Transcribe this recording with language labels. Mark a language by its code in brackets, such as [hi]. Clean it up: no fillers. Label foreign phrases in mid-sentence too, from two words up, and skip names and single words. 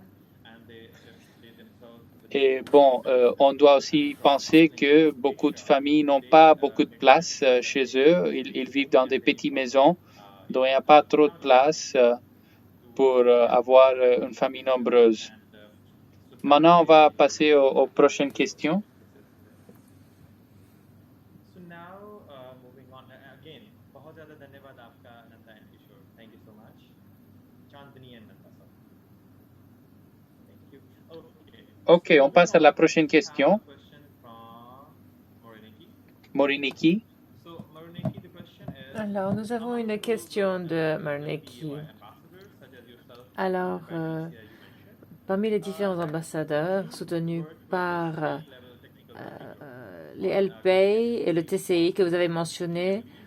[fr] Et bon, on doit aussi penser que beaucoup de familles n'ont pas beaucoup de place chez eux. Ils vivent dans des petites maisons, donc il n'y a pas trop de place pour avoir une famille nombreuse. Maintenant, on va passer aux prochaines questions. [hi] बहुत ज़्यादा धन्यवाद आपका नंदा एंड किशोर, [en] thank you so much. [hi] चांदनी एंड नंदा सर। [fr] Ok, on passe à la prochaine question. Moriniki. Alors, nous avons une question de Moriniki. Alors, parmi les différents ambassadeurs soutenus par les LPay et le TCI que vous avez mentionné,